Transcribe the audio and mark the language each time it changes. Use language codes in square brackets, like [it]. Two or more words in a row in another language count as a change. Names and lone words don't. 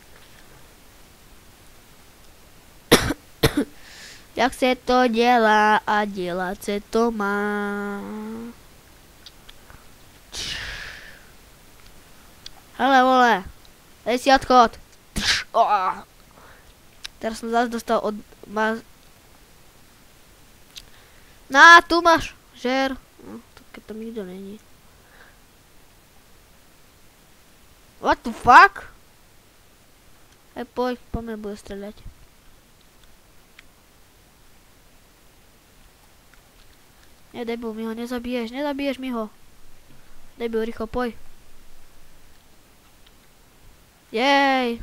[cs] Jak se to dělá a dělat se to má. Hele, vole. Dej si odchod. [sk] Teraz som zase dostal od... Na, tu máš. Žer. No, to keď tam nikto není. [en] What the fuck? [sk] Hej, poď, po mne bude streľať. Nie, debil, mi ho nezabiješ mi ho. Debil, rýchlo, poj. Jej.